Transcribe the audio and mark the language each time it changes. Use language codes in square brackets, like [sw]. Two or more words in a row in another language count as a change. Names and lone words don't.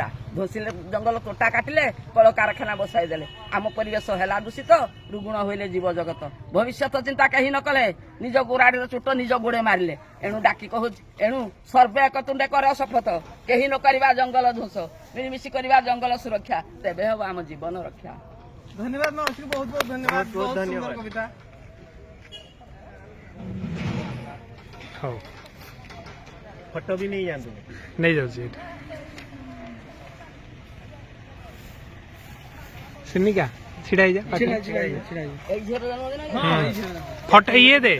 [or] ଧୋସିଲେ ଜଙ୍ଗଲ ତୋଟା କାଟିଲେ, କଳକାରଖାନା ବସାଇ ଦେଲେ। ଆମ ପରିବେଶ ହେଲା ଦୂଷିତ, ରୁଗୁଣ ହୋଇଲେ ଜୀବ ଜଗତ। ଭବିଷ୍ୟତ ଚିନ୍ତା କେହି ନ କଲେ, ନିଜ ଗୋରାଡିର ଚୁଟ ନିଜ ଗୋଡେ ମାରିଲେ। ଏଣୁ ଡାକି କହୁଛି, ଏଣୁ ସର୍ବେ ଏକ ତୁଣ୍ଡେ କର ଶପଥ। କେହି ନ କରିବା ଜଙ୍ଗଲ ଧ୍ୱଂସ, ମିଳିମିଶି କରିବା ଜଙ୍ଗଲ ସୁରକ୍ଷା। ତେବେ ହେବ ଆମ ଜୀବନ ରକ୍ଷା। [hi] धन्यवाद [mr] मावशी, [hi] बहुत बहुत धन्यवाद। बहुत धन्यवाद। सुंदर कविता। [or] ହଉ ଫଟୋ ବି ନେଇ ଯାଆନ୍ତୁ। ନେଇଯାଉଛି ଏଇଟା। ସିନିକା ଛିଡ଼ା ହେଇଯା ପାଖରେ। ଏଇ ଝିଅର ଜନ୍ମଦିନ କି? ଫଟୋ ଇଏ ଦେ